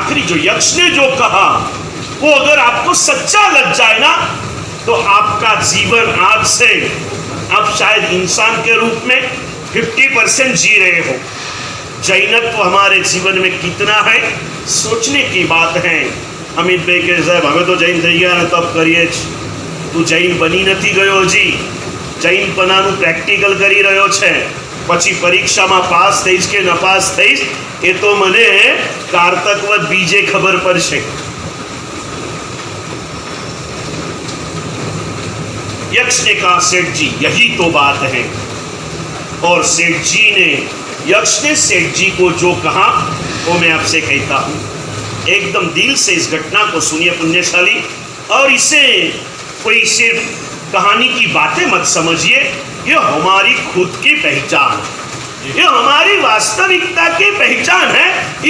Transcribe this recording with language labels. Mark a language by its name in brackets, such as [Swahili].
[Hindi] आखिरी जो यक्ष ने जो कहा वो अगर आपको सच्चा लग जाए ना, तो आपका जीवन आज से आप शायद इंसान के रूप में 50% जी रहे हो। जैनत्व हमारे जीवन में कितना है, सोचने की बात है। अमित भाई के साहब, हमें तो जैन [Gujarati] થઈ ગયા ને તપ કરીએ જ, તું જૈન બની નથી ગયો હજી, જૈનપણાનું પ્રેક્ટિકલ કરી રહ્યો છે, પછી પરીક્ષામાં પાસ થઈશ કે નપાસ થઈશ એ તો મને કારતકવત બીજે ખબર પડશે। [Hindi] यक्ष ने कहा, सेठ जी यही तो बात है। और सेठ जी ने, यक्ष ने सेठ जी को जो कहा वो मैं आपसे कहता हूं, एकदम दिल से इस घटना को सुनिए पुण्यशाली, और इसे कोई सिर्फ कहानी की बातें मत समझिए, ये हमारी खुद की पहचान है, ये हमारी वास्तविकता की पहचान है।